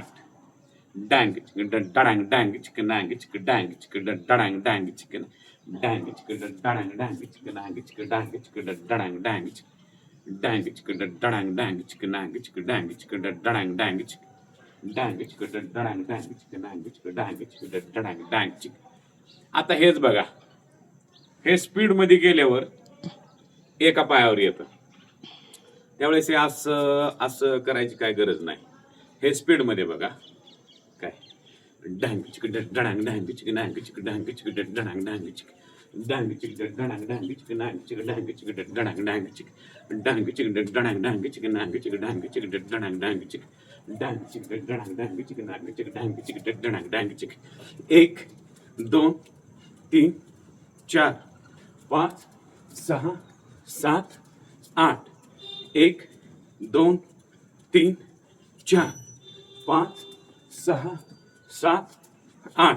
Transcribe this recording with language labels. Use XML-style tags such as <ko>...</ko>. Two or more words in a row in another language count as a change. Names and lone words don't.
<mr>डांग चिकन डांग डांग चिकन डांग चिकन डांग चिकन डांग डांग चिकन डांग चिकन डांग डांग चिकन डांग चिकन डांग चिकन डांग डांग डांग चिकन डांग डांग चिकन डांग चिकन डांग चिकन डांग डांग डांग चिकन डांग डांग चिकन डांग चिकन डांग चिकन डांग डांग चिकन. आता हेच बघा, हे स्पीड मध्ये गेल्यावर एका पायावर येतं. त्यावेळेस हे असं असं करायची काय गरज नाही. हे स्पीड मध्ये बघा, काय डांग चिकन डांग डांग चिकन डांग चिकन डांग चिकन डांग डांग चिकन डांग चिकन डांग डांग चिकन डांग चिकन डांग चिकन डांग डांग चिकन डांग चिकन डांग डांग चिकन डांग चिकन डांग चिकन डांग डांग चिकन डांग चिकन डांग डांग चिकन डांग चिकन डांग चिकन डांग डांग चिकन. 1 2 3 4 5 6 7 8. 1 2 3 4 5 6 7 8.</mr>